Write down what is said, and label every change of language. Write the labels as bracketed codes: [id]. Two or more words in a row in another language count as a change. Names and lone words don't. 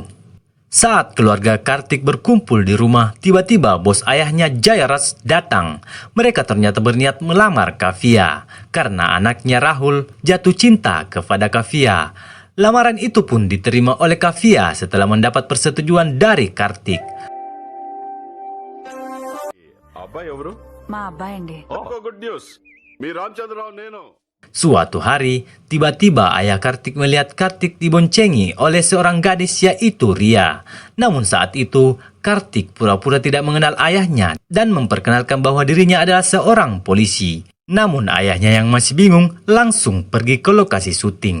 [id] Saat keluarga Kartik berkumpul di rumah, tiba-tiba bos ayahnya Jayaraj datang. Mereka ternyata berniat melamar Kavya karena anaknya Rahul jatuh cinta kepada Kavya. Lamaran itu pun diterima oleh Kavya setelah mendapat persetujuan dari Kartik. [te] అబ్బాయి ఎవరు? మా అబ్బాయి అండి. [en] good news [te] మీ రామచంద్రరావు నేను. [id] Suatu hari, tiba-tiba ayah Kartik melihat Kartik diboncengi oleh seorang gadis yaitu Ria. Namun saat itu, Kartik pura-pura tidak mengenal ayahnya dan memperkenalkan bahwa dirinya adalah seorang polisi. Namun ayahnya yang masih bingung langsung pergi ke lokasi syuting.